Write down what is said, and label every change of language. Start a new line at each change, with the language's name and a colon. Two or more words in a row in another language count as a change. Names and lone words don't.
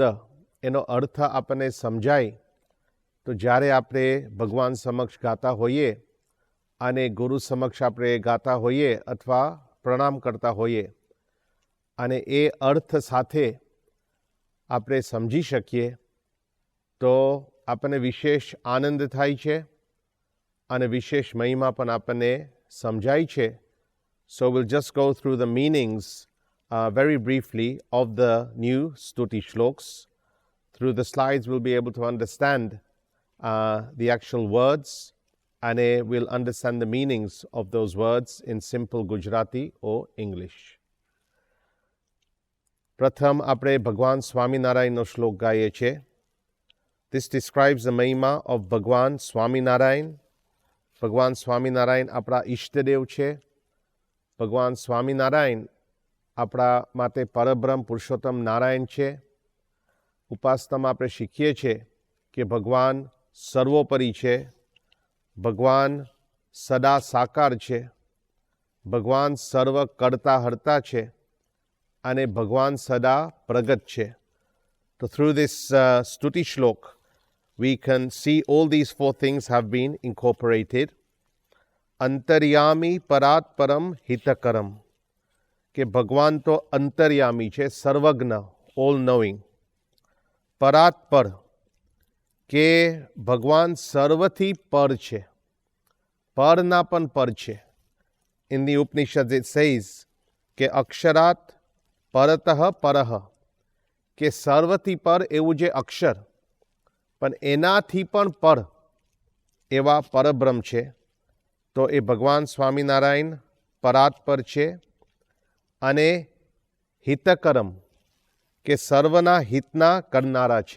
Gujarati: એનો અર્થ આપણને સમજાય તો જ્યારે આપણે ભગવાન સમક્ષ ગાતા હોઈએ અને ગુરુ સમક્ષ આપણે ગાતા હોઈએ અથવા પ્રણામ કરતા હોઈએ અને એ અર્થ સાથે આપણે સમજી શકીએ તો આપણને વિશેષ આનંદ થાય છે અને વિશેષ મહિમા પણ આપણને સમજાય છે.
English: So we'll just go through the meanings very briefly of the new Stuti shloks. Through the slides we'll be able to understand the actual words and we'll understand the meanings of those words in simple Gujarati or English.
Gujarati: પ્રથમ આપણે ભગવાન સ્વામિનારાયણનો શ્લોક ગાઈએ છીએ.
English: This describes the Mahima of Bhagwan Swaminarayan.
Gujarati: ભગવાન સ્વામિનારાયણ આપણા ઈષ્ટદેવ છે. ભગવાન સ્વામિનારાયણ આપણા માટે પરબ્રહ્મ પુરુષોત્તમ નારાયણ છે. ઉપાસનામાં આપણે શીખીએ છીએ કે ભગવાન સર્વોપરી છે, ભગવાન સદા સાકાર છે, ભગવાન સર્વ કરતા હરતા છે અને ભગવાન સદા પ્રગટ છે.
English: So through this Stuti Shlok, we can see all these four things have been incorporated.
Sanskrit: अन्तर्यामी परात् परं हितकरम्.
Gujarati: કે ભગવાન તો અંતર્યામી છે, સર્વજ્ઞ,
English: all knowing.
Gujarati: પરાત પર કે ભગવાન સર્વથી પર છે, પરના પણ પર છે.
English: In the Upanishad it says
Gujarati: કે
Sanskrit: अक्षरात् परतः परः,
Gujarati: કે સર્વથી પર એવું જે અક્ષર પણ એનાથી પણ પર એવા પરબ્રહ્મ છે. તો એ ભગવાન સ્વામિનારાયણ પરાત પર છે અને હિતકરમ કે સર્વના હિતના કરનારા છે.